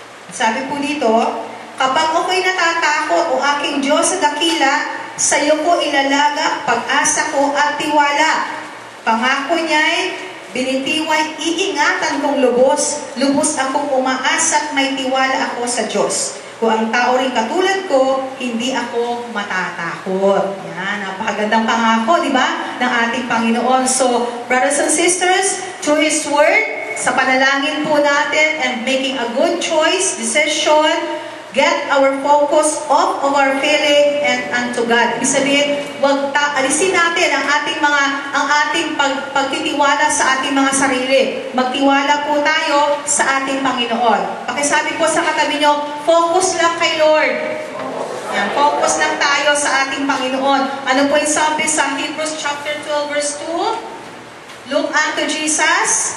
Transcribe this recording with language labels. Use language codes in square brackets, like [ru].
[tl] Sabi po dito, kapag ako'y natatakot o aking Diyos sa dakila, sa iyo ko ilalaga pag-asa ko at tiwala. Pangako niya'y binitiway, iingatan kong lubos akong umaasa at may tiwala ako sa Diyos. Kung ang tao rin katulad ko, hindi ako matatakot. Yan, napakagandang pangako, di ba, ng ating Panginoon. [en] So, brothers and sisters, through His Word, [tl] sa panalangin po natin [en] and making a good choice, decision, get our focus off of our feeling and unto God. [tl] Ibig sabihin, alisin natin ang ating pagtitiwala sa ating mga sarili. Magtiwala po tayo sa ating Panginoon. Pakisabi po sa katabi nyo, focus lang kay Lord. Yan, focus lang tayo sa ating Panginoon. Ano po yung sabi sa Hebrews chapter 12 verse 2? [en] Look unto Jesus,